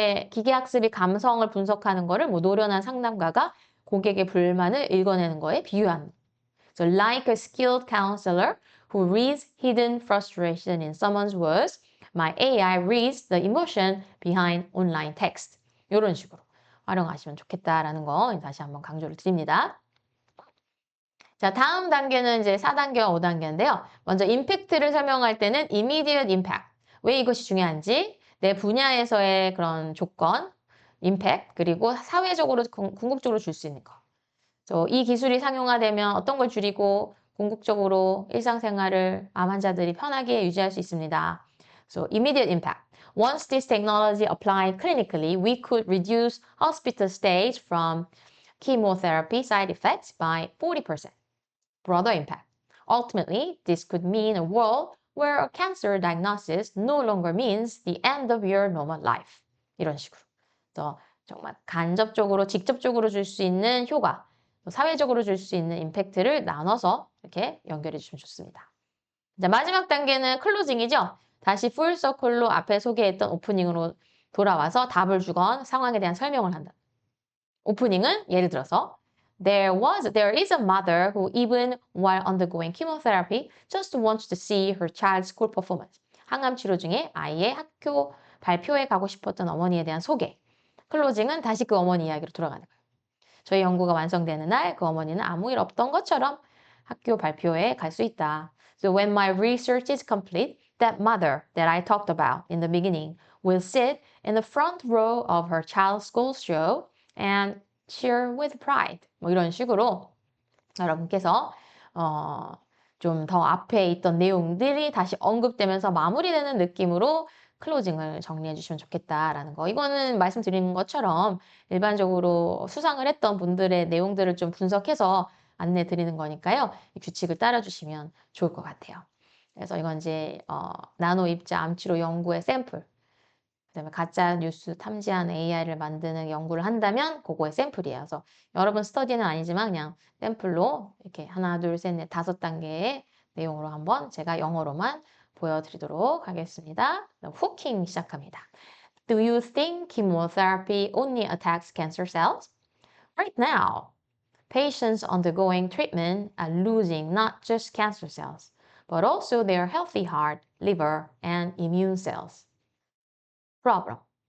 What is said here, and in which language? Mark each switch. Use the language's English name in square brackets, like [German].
[Korean] 기계학습이 감성을 분석하는 거를 노련한 상담가가 고객의 불만을 읽어내는 거에 비유하는. [English] So like a skilled counselor who reads hidden frustration in someone's words, my AI reads the emotion behind online text. [Korean] 이런 식으로 활용하시면 좋겠다라는 거 다시 한번 강조를 드립니다. 자, 다음 단계는 이제 4단계와 5단계인데요. 먼저 임팩트를 설명할 때는 [English] immediate impact. [Korean] 왜 이것이 중요한지, 내 분야에서의 그런 조건, 임팩트, 그리고 사회적으로, 궁극적으로 줄 수 있는 거. 이 기술이 상용화되면 어떤 걸 줄이고 궁극적으로 일상생활을 암 환자들이 편하게 유지할 수 있습니다. [English] So immediate impact. Once this technology applied clinically, we could reduce hospital stays from chemotherapy side effects by 40%. Broader impact. Ultimately, this could mean a world where a cancer diagnosis no longer means the end of your normal life. [Korean] 이런 식으로. 정말 간접적으로, 직접적으로 줄 수 있는 효과, 사회적으로 줄 수 있는 임팩트를 나눠서 이렇게 연결해 주시면 좋습니다. 자, 마지막 단계는 클로징이죠. 다시 풀서클로 앞에 소개했던 오프닝으로 돌아와서 답을 주건 상황에 대한 설명을 한다. 오프닝은 예를 들어서 [English] There is a mother who even while undergoing chemotherapy just wants to see her child's school performance. [Korean] 항암 치료 중에 아이의 학교 발표에 가고 싶었던 어머니에 대한 소개. 클로징은 다시 그 어머니 이야기로 돌아가는 거예요. 저희 연구가 완성되는 날 그 어머니는 아무 일 없던 것처럼 학교 발표에 갈 수 있다. [English] So when my research is complete, that mother that I talked about in the beginning will sit in the front row of her child's school show and cheer with pride. [Korean] 이런 식으로 여러분께서 좀 더 앞에 있던 내용들이 다시 언급되면서 마무리되는 느낌으로 클로징을 정리해 주시면 좋겠다라는 거. 이거는 말씀드리는 것처럼 일반적으로 수상을 했던 분들의 내용들을 좀 분석해서 안내 드리는 거니까요. 이 규칙을 따라 주시면 좋을 것 같아요. 그래서 이건 이제 나노 입자 암치료 연구의 샘플, 그다음에 가짜 뉴스 탐지한 AI를 만드는 연구를 한다면 그거의 샘플이에요. 그래서 여러분 스터디는 아니지만 그냥 샘플로 이렇게 하나, 둘, 셋, 넷, 5단계의 내용으로 한번 제가 영어로만 보여드리도록 하겠습니다. 후킹 시작합니다. [English] Do you think chemotherapy only attacks cancer cells? Right now, patients undergoing treatment are losing not just cancer cells, but also their healthy heart, liver, and immune cells. Problem.